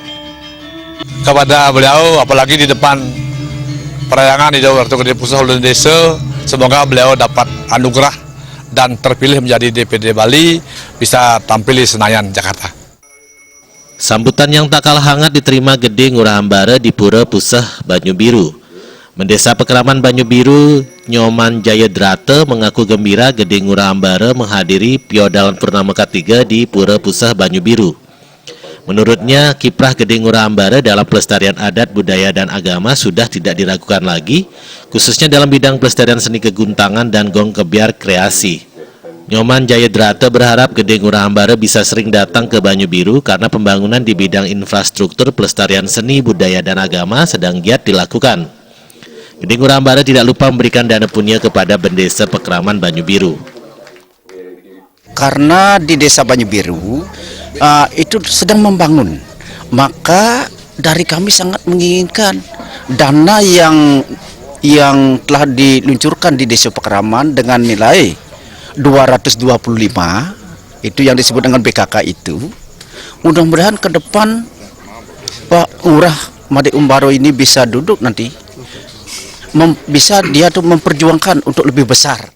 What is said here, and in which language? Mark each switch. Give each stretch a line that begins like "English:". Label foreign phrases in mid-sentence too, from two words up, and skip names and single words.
Indonesian: Kepada beliau, apalagi di depan perayangan di waktu Gede Puseh Desa, semoga beliau dapat anugerah dan terpilih menjadi DPD Bali, bisa tampil di Senayan, Jakarta. Sambutan yang tak kalah hangat diterima Gede Ngurah Ambara di Pura Puseh Banyu Biru. Mendesa Pekraman Banyu Biru, Nyoman Jayadrata mengaku gembira Gede Ngurah Ambara menghadiri Piodalan Purnama ketiga di Pura Puseh Banyu Biru. Menurutnya, kiprah Gede Ngurah Ambara dalam pelestarian adat, budaya, dan agama sudah tidak diragukan lagi, khususnya dalam bidang pelestarian seni keguntangan dan gong kebiar kreasi. Nyoman Jayadrata berharap Gede Ngurah Ambara bisa sering datang ke Banyu Biru karena pembangunan di bidang infrastruktur pelestarian seni, budaya, dan agama sedang giat dilakukan. Gede Ngurah Ambara tidak lupa memberikan dana punya kepada Bendesa Pekraman Banyu Biru. Karena di desa Banyu Biru itu sedang membangun, maka dari kami sangat menginginkan dana yang telah diluncurkan di desa Pekraman dengan nilai 225 itu yang disebut dengan BKK itu, mudah-mudahan ke depan Pak Ngurah Made Umbaro ini bisa duduk nanti, bisa dia tuh memperjuangkan untuk lebih besar.